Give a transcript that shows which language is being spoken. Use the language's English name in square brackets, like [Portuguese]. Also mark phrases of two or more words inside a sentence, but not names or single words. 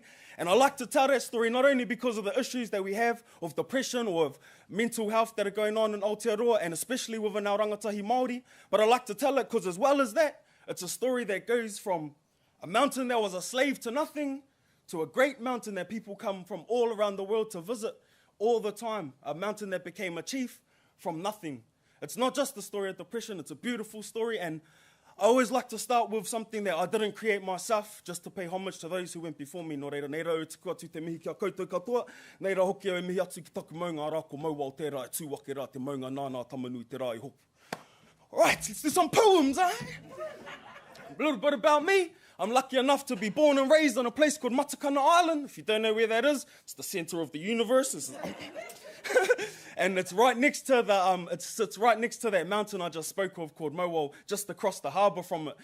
[English] And I like to tell that story not only because of the issues that we have of depression or of mental health that are going on in Aotearoa, and especially within our [Māori] rangatahi Māori, [English] but I like to tell it because as well as that, it's a story that goes from a mountain that was a slave to nothing to a great mountain that people come from all around the world to visit all the time. A mountain that became a chief from nothing. It's not just the story of depression, it's a beautiful story, and I always like to start with something that I didn't create myself, just to pay homage to those who went before me. [Māori] Nō reira, nei rau tuku atu te mihi kia koutou katoa, nei rā hoki au e mihi atu ki taku maunga rā ko Mo'au tērā e tūwake rā te maunga nāna tamanui te rā I hopu. [English] All right, let's do some poems, eh? A little bit about me. I'm lucky enough to be born and raised on a place called Matakana Island. If you don't know where that is, it's the center of the universe. And it's right next to it's right next to that mountain I just spoke of called Mo'au, just across the harbour from it.